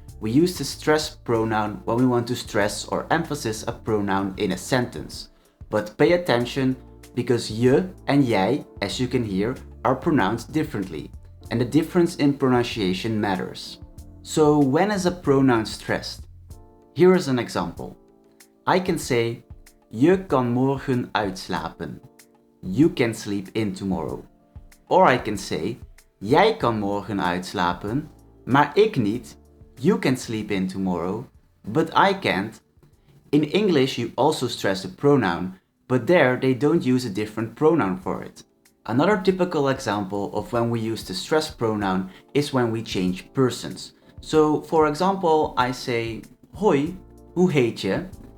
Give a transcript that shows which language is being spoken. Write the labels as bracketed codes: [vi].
[en] We use the stressed pronoun when we want to stress or emphasize a pronoun in a sentence. But pay attention because je and jij, as you can hear, are pronounced differently, and the difference in pronunciation matters. So when is a pronoun stressed? Here is an example. I can say [nl] je kan morgen uitslapen. [en] You can sleep in tomorrow. Or I can say [nl] jij kan morgen uitslapen, maar ik niet. [en] You can sleep in tomorrow, but I can't. In English you also stress the pronoun, but there they don't use a different pronoun for it. Another typical example of when we use the stress pronoun is when we change persons. So for example, I say [nl] hoi, hoe heet je?